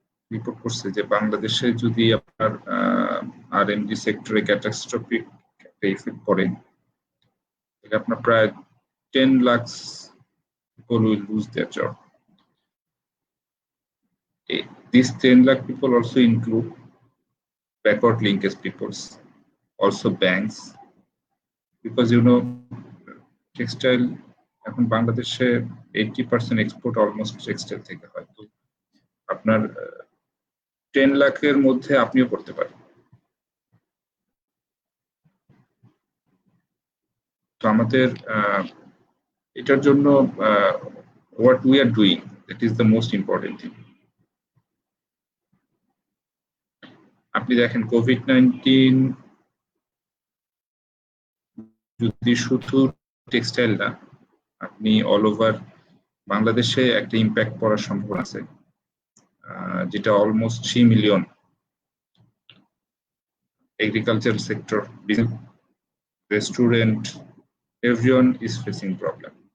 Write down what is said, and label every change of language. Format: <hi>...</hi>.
<bn>Report করছে যে বাংলাদেশে যদি আপনার আরএমডি সেক্টরে ক্যাটাস্ট্রফিক একটা ইফেক্ট পড়ে, তাহলে আপনার প্রায় 10 lakh</bn> <en>people will lose their job. These 10 lakh people also include backward linkage peoples, also banks, because textile</en> <bn>এখন বাংলাদেশে 80% এক্সপোর্ট অলমোস্ট টেক্সটাইল থেকে হয়। তো আপনার 10 লাখের মধ্যে আপনিও করতে পারেন। তো আমাদের এটার জন্য</bn> <en>what we are doing, that is the most important thing.</en> <bn>আপনি দেখেন কোভিড-19 যদি শুধু টেক্সটাইল না, আপনি অল ওভার বাংলাদেশে একটা ইম্প্যাক্ট পড়ার সম্ভাবনা আছে, যেটা almost 3 million agriculture sector, restaurant,</bn> <en>everyone is facing problem.</en>